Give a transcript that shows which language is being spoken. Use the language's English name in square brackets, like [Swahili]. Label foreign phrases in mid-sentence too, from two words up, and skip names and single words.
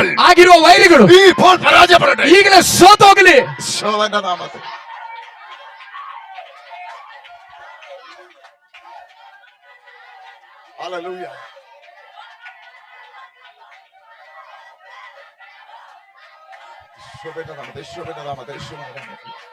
[Kannada] ಆಗಿರುವ ವೈರಿಗಳು [Malayalam] ഇപ്പോൾ പരാജയപ്പെടട്ടെ. [Kannada] ಈಗಲೇ ಸೋತೋಗಲಿ. [Malayalam] യേശുവിന്റെ നാമത്തിൽ. ഹല്ലേലൂയ. യേശുവിന്റെ നാമത്തിൽ, യേശുവിന്റെ നാമത്തിൽ, യേശുവിന്റെ നാമത്തിൽ.